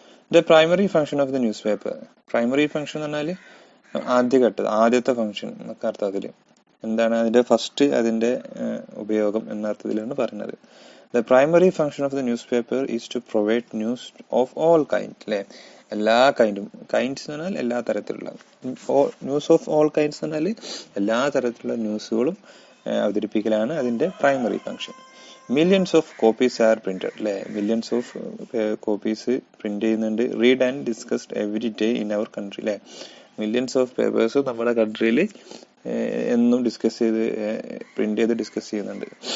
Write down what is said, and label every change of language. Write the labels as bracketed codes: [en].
[en] The primary function of the newspaper. [ml] Primary function എന്ന് പറഞ്ഞാൽ ആദ്യത്തെ ഫംഗ്ഷൻ എന്നൊക്കെ അർത്ഥത്തിൽ എന്താണ്? അതിന്റെ ഫസ്റ്റ്, അതിന്റെ ഉപയോഗം എന്ന അർത്ഥത്തിലാണ് പറയുന്നത്. [en] The primary function of the newspaper is to provide news of all kinds അല്ലെ. [ml] എല്ലാ കൈൻഡും, കൈൻഡ്സ് എന്ന് പറഞ്ഞാൽ എല്ലാ തരത്തിലുള്ള, [en] news of all kinds [ml] എന്ന് പറഞ്ഞാൽ എല്ലാ തരത്തിലുള്ള ന്യൂസുകളും അവതരിപ്പിക്കലാണ് അതിന്റെ primary function. [en] millions of copies are printed [ml] അല്ലെ. മില്യൺസ് ഓഫ് കോപ്പീസ് പ്രിന്റ് ചെയ്യുന്നുണ്ട്. [en] read and discussed every day in our country [ml] അല്ലെ. മില്യൺസ് ഓഫ് പേപ്പേഴ്സ് നമ്മുടെ കൺട്രിയിൽ എന്നും പ്രിന്റ് ചെയ്ത് ഡിസ്കസ് ചെയ്യുന്നുണ്ട്.